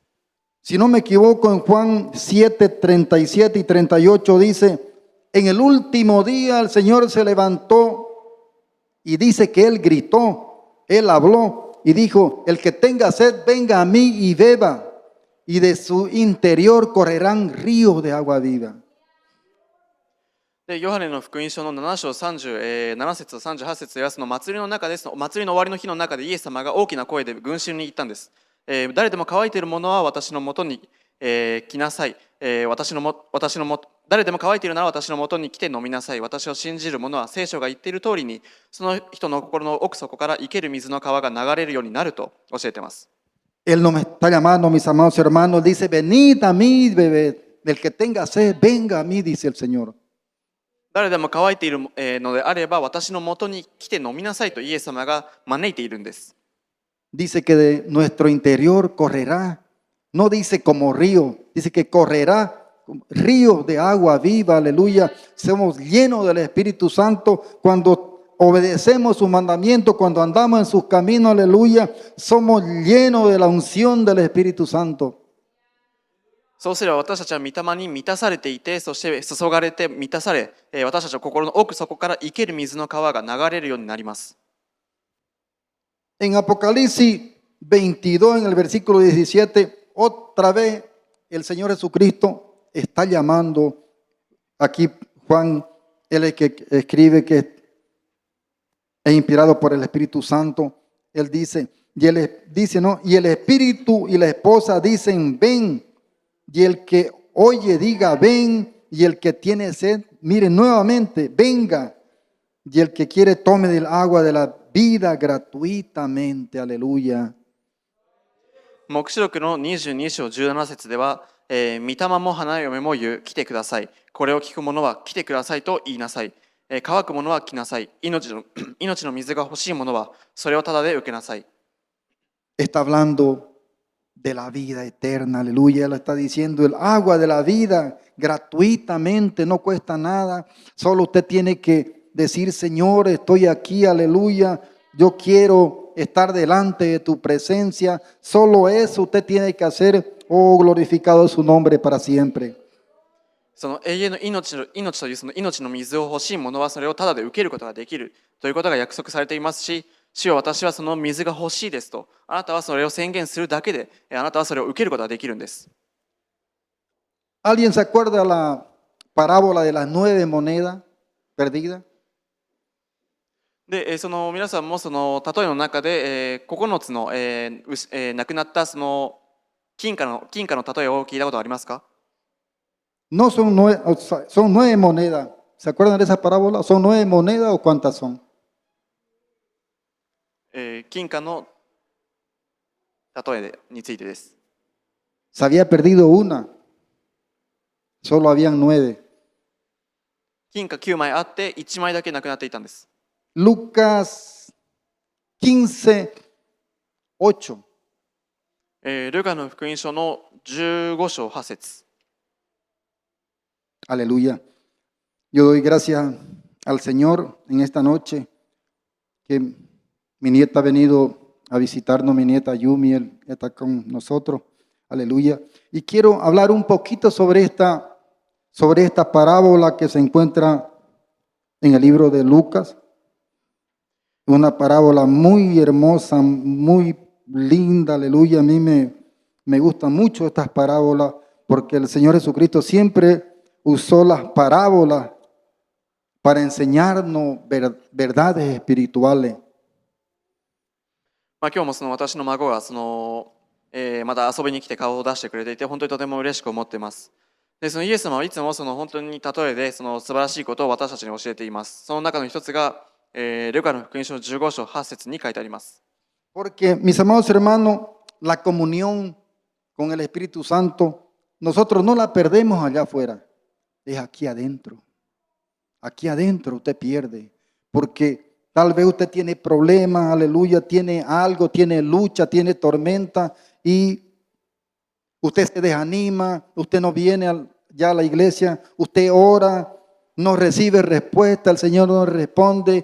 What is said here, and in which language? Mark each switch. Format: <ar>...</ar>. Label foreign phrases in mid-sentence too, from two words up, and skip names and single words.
<es>Si no me equivoco, en Juan 7:37 y 38 dice, en el último día el Señor se levantó y dice que Él gritó, Él habló y dijo, el que tenga sed, venga a mí y beba, y de su interior correrán ríos de agua viva.</es> <ja>でヨハネの福音書の7章37節と38節ではその祭りの中で、その祭りの終わりの日の中でイエス様が大きな声で群衆に言ったんです。誰でも乾いているものは私のもとに、来なさい。誰でも乾いているなら私のもとに来て飲みなさい。私を信じる者は聖書が言っている通りに、その人の心の奥底から生ける水の川が流れるようになると教えています。</ja> <es>Él nos está llamando, mis amados hermanos, dice, venid a mí, bebed. Del que tenga sed, venga a mí, dice el Señor.</es> <ja>誰でも乾いているのであれば私のもとに来て飲みなさいとイエス様が招いているんです。</ja> <es>Dice que de nuestro interior correrá, no dice como río, dice que correrá ríos de agua viva, aleluya. Somos llenos del Espíritu Santo cuando obedecemos sus mandamientos, cuando andamos en sus caminos, aleluya. Somos llenos de la unción del Espíritu Santo.</es> <ja>そうすれば私たちは御霊に満たされていて、そして注がれて満たされ、私たちの心の奥底から生ける水の川が流れるようになります。</ja> <es>En Apocalipsis 22, en el versículo 17, otra vez el Señor Jesucristo está llamando. Aquí Juan, él es el que escribe que es inspirado por el Espíritu Santo. Él dice, ¿no? Y el Espíritu y la esposa dicen, ven. Y el que oye diga, ven. Y el que tiene sed, mire nuevamente, venga. Y el que quiere tome del agua de la vida gratuitamente. Aleluya.</es> <ja>黙示録の22章17節では、御霊も花嫁も言う、来てください。これを聞く者は来てくださいと言いなさい。乾く者は来なさい。命の水が欲しい者はそれをただで受けなさい。</ja> <es>Está hablando de la vida eterna, aleluya. Él está diciendo el agua de la vida gratuitamente, no cuesta nada. Solo usted tiene que decir, Señor, estoy aquí, aleluya. Yo quiero estar delante de tu presencia. Solo eso usted tiene que hacer. Oh, glorificado es su nombre para siempre.</es> <ja>その永遠の命というその命の水を欲しい者はそれをただで受けることができるということが約束されていますし、主よ私はその水が欲しいですと、あなたはそれを宣言するだけで、あなたはそれを受けることができるんです。</ja> <es>¿Alguien se acuerda la parábola de las 9 monedas perdidas?</es> <ja>で、その皆さんもその例えの中で、9つの、なくなったその金貨の例えを聞いたことはありますか？</ja> <es>No son 9 monedas. ¿Se acuerdan de esa parábola? ¿Son 9 monedas o cuántas son?</es> <ja>金貨の例えについてです。</ja> <es>Se había perdido una. Solo habían 9.</es> <ja>金貨9枚あって1枚だけなくなっていたんです。</ja> <es>Lucas 15, 8.</es> <ja>ルカの福音書の15章8節。</ja> <es>Aleluya. Yo doy gracias al Señor en esta noche que mi nieta ha venido a visitarnos, mi nieta Yumi, él está con nosotros. Aleluya. Y quiero hablar un poquito sobre esta parábola que se encuentra en el libro de Lucas. Una parábola muy hermosa, muy linda, aleluya. A mí me gustan mucho estas parábolas porque el Señor Jesucristo siempre usó las parábolas para enseñarnos verdades espirituales.</es> <ja>今日もその私の孫がまた遊びに来て顔を出してくれていて本当にとても嬉しく思っています。で、そのイエス様はいつもその本当に例えでその素晴らしいことを私たちに教えています。その中の一つが、ルカの福音書15章8節に書いてあります。</ja> <es>Porque, mis amados hermanos, la comunión con el Espíritu Santo, nosotros no la perdemos allá afuera, es aquí adentro. Aquí adentro usted pierde, porque tal vez usted tiene problemas, aleluya, tiene algo, tiene lucha, tiene tormenta y usted se desanima, usted no viene ya a la iglesia, usted ora, no recibe respuesta, el Señor no responde.</es>